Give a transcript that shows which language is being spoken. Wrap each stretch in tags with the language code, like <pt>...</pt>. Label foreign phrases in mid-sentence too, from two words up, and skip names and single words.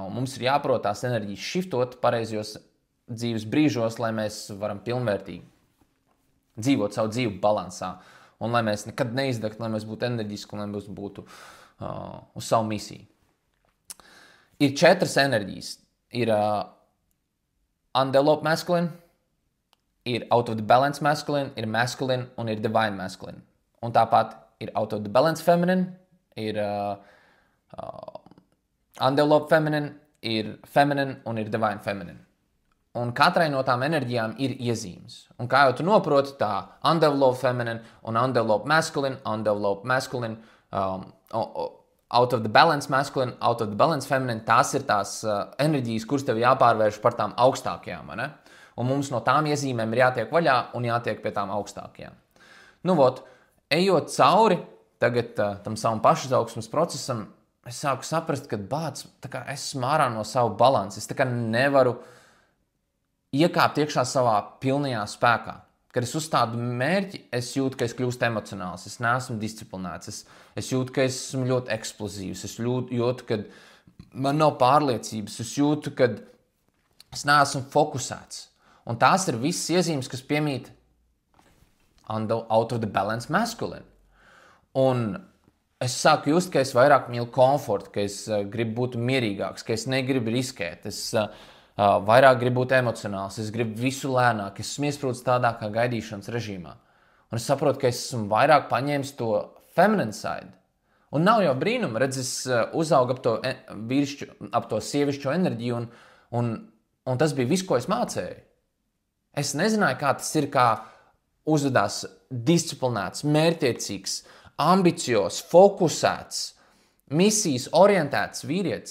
<lv>Un mums ir jāprot tās enerģijas šiftot pareizajos dzīves brīžos, lai mēs varam pilnvērtīgi dzīvot savu dzīvi balansā. Un lai mēs nekad neizdegtu, lai mēs būtu enerģiski un lai mēs būtu uz savu misiju. Ir 4 enerģijas. Ir</lv> <en>undeveloped masculine,</en> <lv>ir</lv> <en>out of the balance masculine,</en> <lv>ir masculine un ir</lv> <en>divine masculine.</en> <lv>Un tāpat ir</lv> <en>out of the balance feminine,</en> <lv>ir</lv> <en>undeveloped feminine,</en> <lv>ir feminine un ir</lv> <en>divine feminine.</en> <lv>Un katrai no tām enerģijām ir iezīmes. Un kā jau tu noproti, tā</lv> <en>undeveloped feminine</en> <lv>un</lv> <en>undeveloped masculine, out of the balance masculine, out of the balance feminine,</en> <lv>tās ir tās enerģijas, kuras tev jāpārvērš par tām augstākajām, ne? Un mums no tām iezīmēm ir jātiek vaļā un jātiek pie tām augstākajām. Ejot cauri tagad tam savam pašizaugsmes procesam, es sāku saprast, ka es esmu ārā no savu balansu. Es nevaru iekāpt iekšā savā pilnajā spēkā. Kad es uzstādu mērķi, es jūtu, ka es kļūstu emocionāls, es neesmu disciplinēts, es jūtu, ka es esmu ļoti eksplozīvs, es jūtu, ka man nav pārliecības, es jūtu, ka es neesmu fokusēts. Un tās ir visas iezīmes, kas piemīt</lv> <en>out of the balance masculine.</en> <lv>Un es sāku just, ka es vairāk mīlu komfortu, ka es gribu būt mierīgāks, ka es negribu riskēt, es vairāk gribu būt emocionāls, es gribu visu lēnāk, es esmu iesprūdis tādā kā gaidīšanas režīmā. Un es saprotu, ka es esmu vairāk paņēmis to</lv> <en>feminine side.</en> <lv>Un nav jau brīnuma, redz, es uzaugu ap to sievišķo enerģiju, un tas bija viss, ko es mācēju. Es nezināju, kā tas ir, kā uzvedās disciplinēts, mērķtiecīgs, ambiciozs, fokusēts, misijas orientēts vīrietis.</lv>